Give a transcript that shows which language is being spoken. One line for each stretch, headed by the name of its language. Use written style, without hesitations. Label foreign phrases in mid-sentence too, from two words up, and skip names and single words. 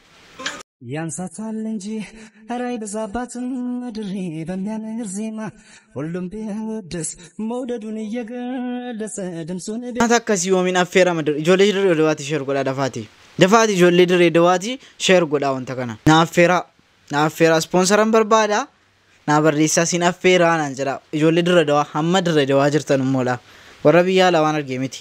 Amharic: ያንሳታል እንጂ ራይ በዛባትም ድሬ በሚያምር ዜማ ሁሉም ቢወደስ መውደዱን እየገለጸ ድምጹን
Oromo: nyaata akkasii yoomiin affeerama ijoollee dirra dawaatti ishee godhaa dafaati Dafaati ijoollee dirree dawaati share godhaa wanta kana. Na affeera sponsoran barbaada. Na barreessaa siin affeeraa naan jedha. Ijoollee dirree dawaa hamma dirree dawaa jirtan immoodha. Warra biyyaa lawaan argee miti.